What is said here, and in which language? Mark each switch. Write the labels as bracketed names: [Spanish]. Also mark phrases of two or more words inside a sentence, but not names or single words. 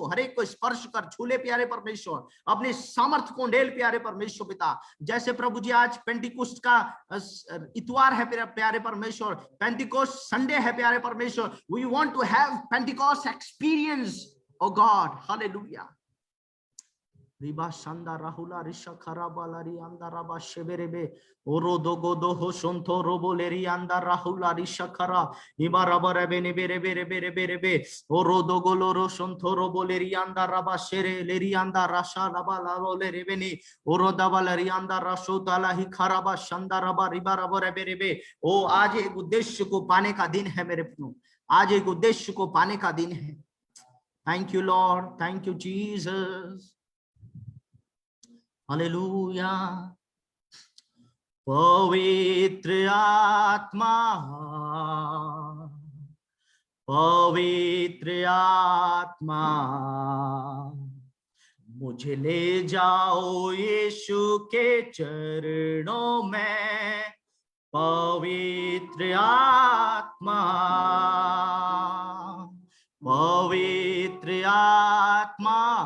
[Hindi] हर एक को स्पर्श कर छूले प्यारे परमेश्वर, अपने सामर्थ को ढेल प्यारे परमेश्वर पिता। जैसे प्रभु जी आज पेंटिकुस्ट का इतवार है प्यारे परमेश्वर, [English] Pentecost Sunday [Hindi] है प्यारे परमेश्वर। [English] We want to have Pentecost experience, oh God. Hallelujah. Riba shanda rahula risha kharaba lari anda raba sheberebe oro dogo do ho shonto robo leri anda rahula risha khara iba raba rebe ne bere bere bere bere be oro dogo loro shonto robo leri anda raba shere leri anda rasha raba laro le rebe ni oro daba leri anda rasho tala hi kharaba shanda raba riba raba rebe rebe। [Hindi] ओ आज एक उद्देश्य को पाने का दिन है मेरे प्रियो, आज एक उद्देश्य को पाने का दिन है। [English] Thank you Lord, thank you Jesus. [Hindi] हालेलुया। पवित्र आत्मा, पवित्र आत्मा मुझे ले जाओ यीशु के चरणों में, पवित्र आत्मा, पवित्र आत्मा,